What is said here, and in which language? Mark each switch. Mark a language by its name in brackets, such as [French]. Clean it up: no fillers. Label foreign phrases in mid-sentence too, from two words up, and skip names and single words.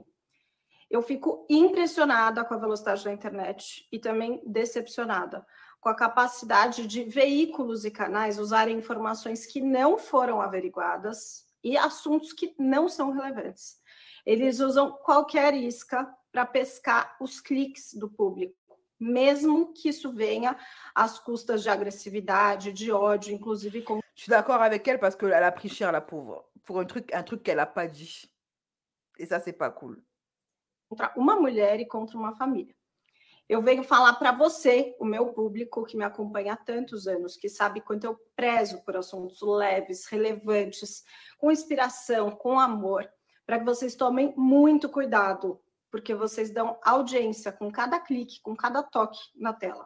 [Portuguese] Eu fico impressionada com a velocidade da internet e também decepcionada com a capacidade de veículos e canais usarem informações que não foram averiguadas e assuntos que não são relevantes. Eles usam qualquer isca para pescar os cliques do público, mesmo que isso venha às custas de agressividade, de ódio, inclusive com... [French] Je suis d'accord avec elle parce qu'elle a pris cher, la pauvre, pour un truc qu'elle n'a pas dit. Et ça, c'est pas cool. [Portuguese] Contra uma mulher e contra uma família. Eu venho falar para você, o meu público que me acompanha há tantos anos, que sabe quanto eu prezo por assuntos leves, relevantes, com inspiração, com amor, para que vocês tomem muito cuidado porque vocês dão audiência com cada clique, com cada toque na tela.